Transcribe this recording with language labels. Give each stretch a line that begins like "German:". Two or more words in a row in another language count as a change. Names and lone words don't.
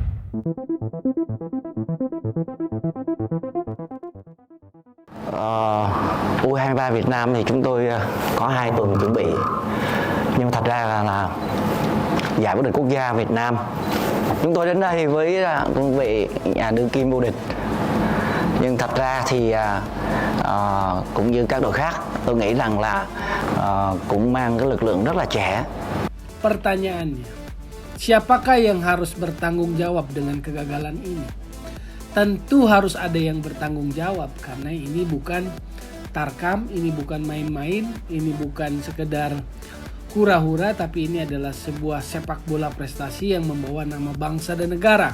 Vietnamese: U23 Việt Nam thì chúng tôi có 2 tuần chuẩn bị, nhưng thật ra là giải vô địch quốc gia Việt Nam chúng tôi đến đây với cương vị nhà đương kim vô địch, nhưng thật ra thì cũng như các đội khác, tôi nghĩ rằng là cũng mang cái lực lượng rất là trẻ.
Indonesian: Pertanyaannya, siapakah yang harus bertanggung jawab dengan kegagalan ini? Tentu harus ada yang bertanggung jawab, karena ini bukan tarkam, ini bukan main-main, ini bukan sekedar hura-hura, tapi ini adalah sebuah sepak bola prestasi yang membawa nama bangsa dan negara.